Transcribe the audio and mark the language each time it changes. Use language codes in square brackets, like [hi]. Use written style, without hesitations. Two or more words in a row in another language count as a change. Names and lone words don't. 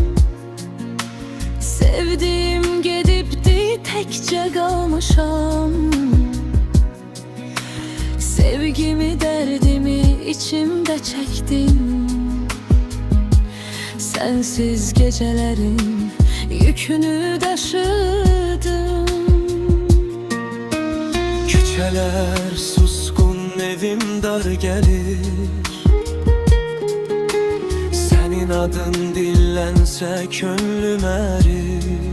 [az] Sevdiğim gedibdi, təkcə qalmışam. Sevgimi, dərdimi içimdə çəkdim. Sənsiz gecələrin yükünü daşıdım. [tr] Küçeler suskun, evim dar gelir. Senin adın dillense könlüm erir.